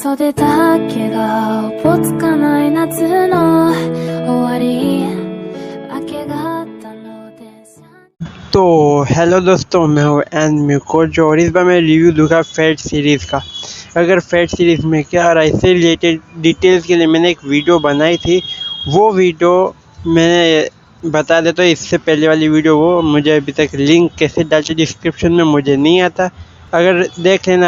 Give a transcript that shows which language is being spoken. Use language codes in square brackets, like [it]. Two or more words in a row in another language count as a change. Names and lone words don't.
[ja] れたけがおぼつかない夏の終わり明け方の電車 [hi] तो हेलो दोस्तों, मैं हूँ एन कोच और इस बार मैं रिव्यू दूंगा फेट सीरीज़ का। अगर फेट सीरीज़ में क्या और इससे [en] related details [hi] के लिए मैंने एक वीडियो बनाई थी, वो वीडियो मैंने बता देता हूँ। इससे पहले वाली वीडियो वो मुझे अभी तक लिंक कैसे डालते डिस्क्रिप्शन में मुझे नहीं आता, अगर देख लेना।